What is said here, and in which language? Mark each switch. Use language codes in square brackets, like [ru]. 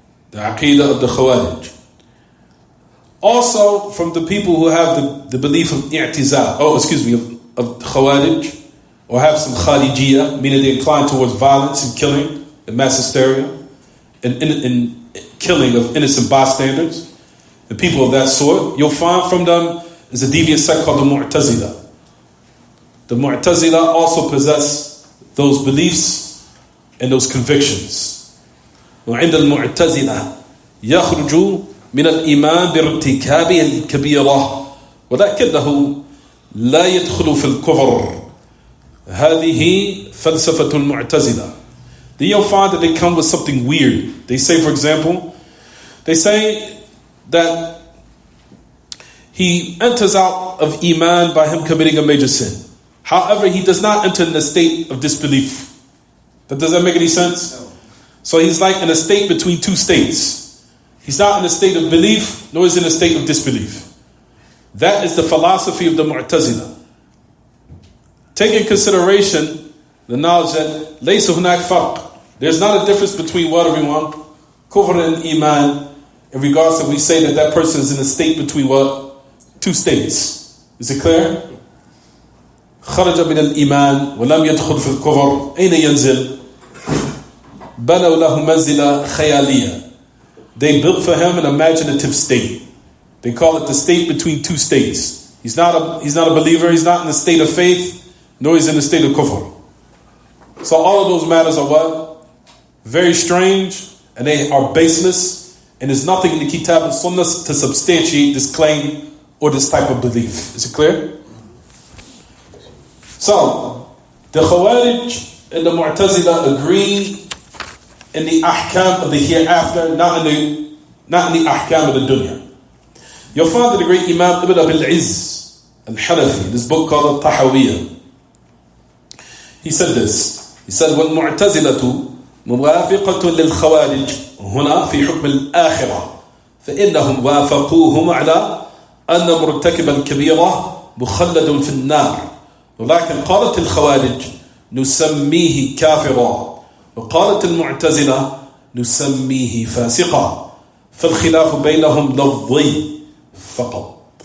[en] The aqidah of the Khawarij. Also from the people who have the belief of i'tizal, of Khawarij, or have some Kharijiyyah, meaning they incline towards violence and killing and mass hysteria and killing of innocent bystanders and people of that sort. You'll find from them is a deviant sect called the Mu'tazila. The Mu'tazila also possess those beliefs and those convictions. [ar] وعند المعتزلة يخرج من الإيمان بارتكابه الكبيرة ولكنه لا يدخل في الكفر. هذه فلسفة المعتزلة. [en] Then you'll find that they come with something weird. They say, for example, they say that he enters out of Iman by him committing a major sin. However, he does not enter in a state of disbelief. Does that make any sense? No. So he's like in a state between two states. He's not in a state of belief, nor is he in a state of disbelief. That is the philosophy of the Mu'tazila. Take in consideration the knowledge that [ar] ليس هناك فرق. [en] There's not a difference between what, everyone? Kufr and Iman, in regards to we say that that person is in a state between what? Two states. Is it clear? [ar] خرج من الإيمان ولم يدخل في الكفر أين ينزل؟ بنوا له منزلة خيالية. [en] They built for him an imaginative state. They call it the state between two states. He's not a believer, he's not in a state of faith, nor he's in a state of kufr. So all of those matters are what? Very strange, and they are baseless, and there's nothing in the Kitab and Sunnah to substantiate this claim or this type of belief. Is it clear? So, the Khawarij and the Mu'tazila agree in the ahkam of the hereafter, not in the ahkam of the dunya. You'll find that the great Imam Ibn Abil Izz al-Hanafi, this book called Hamawiyyah, he said this. He said, [ar] وَالْمُعْتَزِلَةُ مُوَافِقَةٌ لِلْخَوَارِجِ هنا في حكم الآخرة فإنهم وافقوهم على أن مرتكب الكبيرة مخلد في النار ولكن قالت الخوارج نسميه كافرا وقالت المعتزلة نسميه فاسقا فالخلاف بينهم لفظي فقط.